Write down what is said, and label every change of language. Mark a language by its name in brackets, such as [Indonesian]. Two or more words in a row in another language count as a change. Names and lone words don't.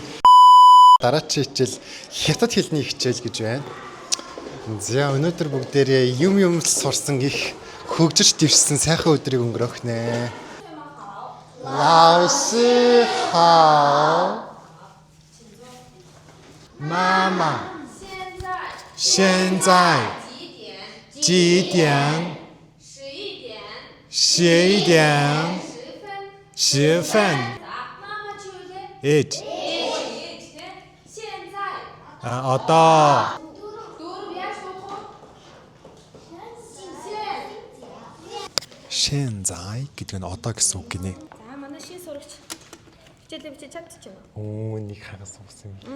[Mongolian] Дараагийн хичээл хятад хэлний хичээл гэж байна. За өнөөдөр бүгдээрээ юм сурсан их хөгжиж дэвшсэн сайхан өдрийг өнгөрөөх нэ. [Chinese] 老师好. Мама. 现在几点11点10 分。It. [Mongolian] Одоо. Шэнзай гэдэг нь одоо гэсэн үг гинэ. За манай шин сурагч хичээлээ бичиж чадчихна. Оо нэг хагас усан юм.